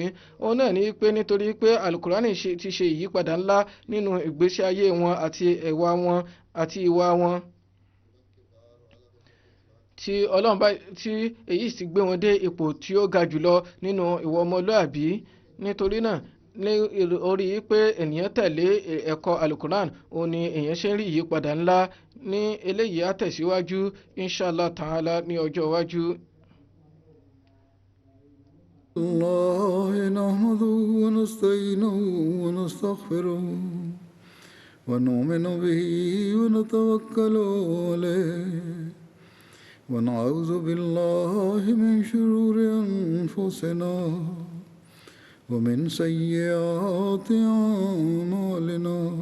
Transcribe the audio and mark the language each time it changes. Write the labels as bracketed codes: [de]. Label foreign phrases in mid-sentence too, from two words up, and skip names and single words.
[yo] Òun náà ni wípé nítorí pé alukurani ti ṣe ìyípadà ńlá nínú ìgbésí ayé wọn àti ẹ̀wà wọn àti ìwà wọn, tí Ọlọ́run bá tí èyí sì gbé wọn dé ipò tí ó ga jùlọ nínú ìwà ọmọlúàbí. Nítorí náà ní orí pé ènìyàn tẹ̀lé ẹ̀kọ́ alukuran, òun ni èèyàn ṣe ń rí ìyípadà ńlá. Ní eléyìí á tẹ̀síwájú [ar] إن شاء الله تعالى [yo] ní ọjọ́ iwájú. [ar] الله نحمده ونستعينه ونستغفره ونؤمن به ونتوكل عليه ونعوذ بالله من شرور أنفسنا ومن سيئات أعمالنا